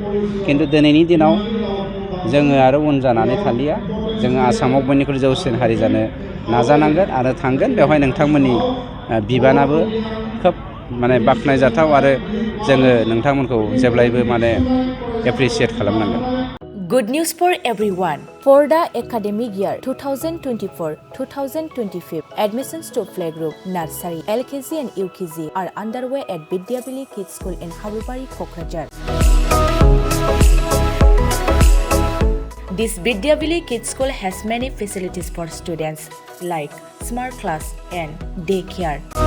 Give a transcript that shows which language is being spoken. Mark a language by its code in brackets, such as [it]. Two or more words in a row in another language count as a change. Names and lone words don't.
[brx] खिन्थु दिनैनि दिनाव जोङो आरो उन जानानै थालिया। जोङो आसामाव बयनिख्रुइ जौसिन हारि जानो नाजानांगोन आरो थांगोन। बेवहाय नोंथांमोननि बिबानाबो खोब माने बाख्नायजाथाव आरो जोङो नोंथांमोनखौ जेब्लायबो माने एप्रिसियेट खालामनांगोन। [en] Good news for everyone. For the academic year 2024-2025, admissions to playgroup, nursery, LKG and UKG are underway at Vidyavili Kids School in Habubari, Kokrajhar. This Vidyavili Kids School has many facilities for students like smart class and daycare,